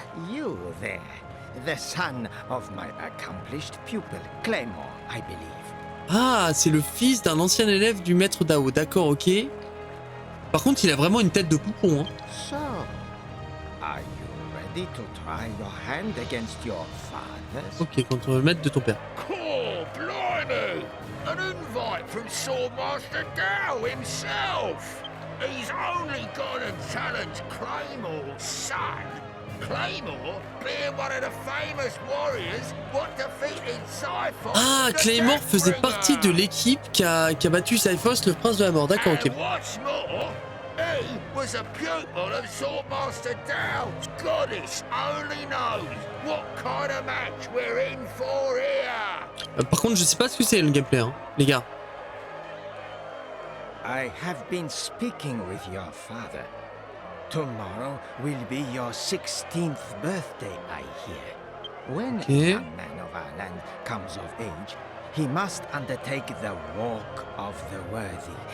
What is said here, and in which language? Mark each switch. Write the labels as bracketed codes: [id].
[en] You there, the son of my accomplished pupil, Claymore, I believe. [fr] Ah, c'est le fils d'un ancien élève du maître Dao. D'accord, ok. Par contre, il a vraiment une tête de poupon, hein. [en] So, are you ready to try your hand against your father's? [fr] Ok, contre le maître de ton père. [en] Oh, blimey! An invite from Swordmaster Dow himself. He's only gone and challenged Claymore's son. Claymore being one of the famous warriors what defeated Cyphos. Ah, the [fr] Claymore faisait [en] Deathbringer. [fr] partie de l'équipe qui a battu Cyphos, le prince de la mort. D'accord, ok. [en] And what's more, he was a pupil of Swordmaster Dow. Goddess only knows what kind of match we're in for here. [fr] Par contre, je sais pas ce que c'est le gameplay, hein, les gars. [en] I have been speaking with your father. Tomorrow will be your 16th birthday, I hear. When a young man of our land comes of age, he must undertake the walk of the worthy.